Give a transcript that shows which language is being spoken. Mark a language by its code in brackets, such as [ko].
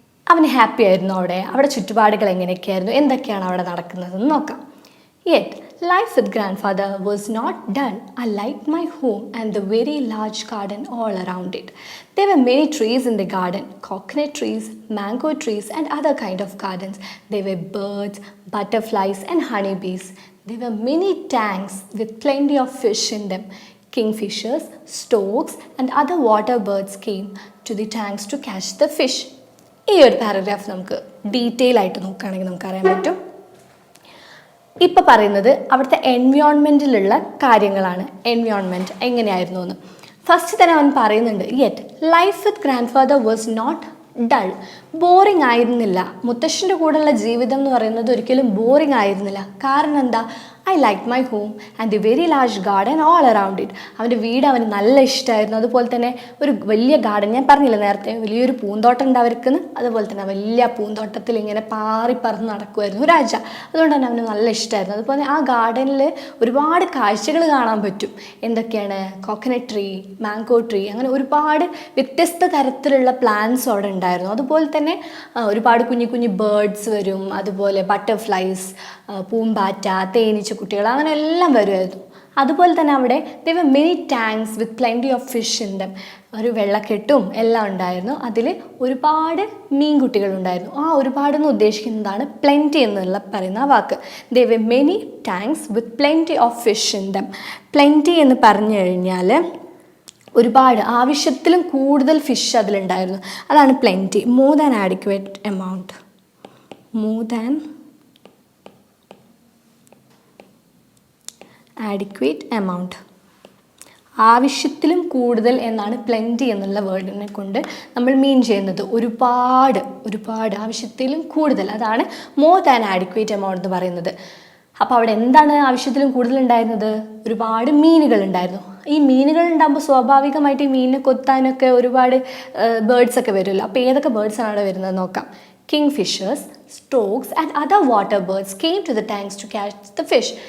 [ml] അവന് ഹാപ്പി ആയിരുന്നു അവിടെ ചുറ്റുപാടുകൾ എങ്ങനെയൊക്കെയായിരുന്നു, എന്തൊക്കെയാണ് അവിടെ നടക്കുന്നതെന്ന് നോക്കാം. [en] Yet, life with grandfather was not dull. I liked my home and the very large garden all around it. There were many trees in the garden, coconut trees, mango trees and other kind of gardens. There were birds, butterflies and honeybees. There were many tanks with plenty of fish in them. Kingfishers, storks and other water birds came to the tanks to catch the fish. [ml] ഈ ഒരു paragraph നമുക്ക് detail ആയിട്ട് നോക്കുകയാണെങ്കിൽ നമുക്കറിയാൻ പറ്റും. ഇപ്പോൾ പറയുന്നത് അവിടുത്തെ എൻവയോൺമെൻറ്റിലുള്ള കാര്യങ്ങളാണ്. എൻവയോൺമെൻറ്റ് എങ്ങനെയായിരുന്നു എന്ന് ഫസ്റ്റ് തന്നെ അവൻ പറയുന്നുണ്ട്. [en] Yet life with grandfather was not dull. [ml] Boring ആയിരുന്നില്ല. മുത്തശ്ശൻ്റെ കൂടെയുള്ള ജീവിതം എന്ന് പറയുന്നത് ഒരിക്കലും ബോറിംഗ് ആയിരുന്നില്ല. കാരണം എന്താ? [en] I like my home and the very large garden all around it. [ml] അവൻ്റെ വീട് അവന് നല്ല ഇഷ്ടമായിരുന്നു. അതുപോലെ തന്നെ ഒരു വലിയ ഗാർഡൻ, ഞാൻ പറഞ്ഞില്ല നേരത്തെ വലിയൊരു പൂന്തോട്ടം ഉണ്ട് അവർക്കെന്ന്. അതുപോലെ തന്നെ വലിയ പൂന്തോട്ടത്തിൽ ഇങ്ങനെ പാറി പറന്ന് നടക്കുമായിരുന്നു രാജ. അതുകൊണ്ട് തന്നെ അവന് നല്ല ഇഷ്ടമായിരുന്നു. അതുപോലെ ആ ഗാർഡനിൽ ഒരുപാട് കാഴ്ചകൾ കാണാൻ പറ്റും. എന്തൊക്കെയാണ്? കോക്കനട്ട് ട്രീ, മാംഗോ ട്രീ, അങ്ങനെ ഒരുപാട് വ്യത്യസ്ത തരത്തിലുള്ള പ്ലാന്റ്സ് അവിടെ ഉണ്ടായിരുന്നു. അതുപോലെ തന്നെ ഒരുപാട് കുഞ്ഞു കുഞ്ഞു ബേർഡ്സ് വരും. അതുപോലെ ബട്ടർഫ്ലൈസ്, പൂമ്പാറ്റ, തേനീച്ച കുട്ടികൾ, അങ്ങനെ എല്ലാം വരുമായിരുന്നു. അതുപോലെ തന്നെ അവിടെ [en] there were many tanks with plenty of fish in them. [ml] ഒരു വെള്ളക്കെട്ടും എല്ലാം ഉണ്ടായിരുന്നു. അതിൽ ഒരുപാട് മീൻകുട്ടികളുണ്ടായിരുന്നു. ആ ഒരുപാടെന്ന് ഉദ്ദേശിക്കുന്നതാണ് പ്ലെൻറ്റി എന്നുള്ള പറയുന്ന വാക്ക്. [en] there were many tanks with plenty of fish in them. [ml] Plenty എന്ന് പറഞ്ഞു കഴിഞ്ഞാൽ ഒരുപാട്, ആവശ്യത്തിലും കൂടുതൽ ഫിഷ് അതിലുണ്ടായിരുന്നു. അതാണ് [en] Plenty. More than adequate amount. More than adequate amount. [ml] ആവശ്യത്തിലും കൂടുതൽ എന്നാണ് പ്ലെൻറ്റി എന്നുള്ള വേർഡിനെ കൊണ്ട് നമ്മൾ മീൻ ചെയ്യുന്നത്. ഒരുപാട് ആവശ്യത്തിലും കൂടുതൽ, അതാണ് [en] more than adequate amount [ml] എന്ന് പറയുന്നത്. അപ്പോൾ അവിടെ എന്താണ് ആവശ്യത്തിലും കൂടുതൽ ഉണ്ടായിരുന്നത്? ഒരുപാട് മീനുകൾ ഉണ്ടായിരുന്നു. ഈ മീനുകൾ ഉണ്ടാകുമ്പോൾ സ്വാഭാവികമായിട്ട് ഈ മീനിനെ കൊത്താനൊക്കെ ഒരുപാട് ബേർഡ്സൊക്കെ വരുമല്ലോ. അപ്പോൾ ഏതൊക്കെ ബേർഡ്സാണ് അവിടെ വരുന്നത് നോക്കാം. [en] Kingfishers, storks and other water birds came to the tanks to catch the fish.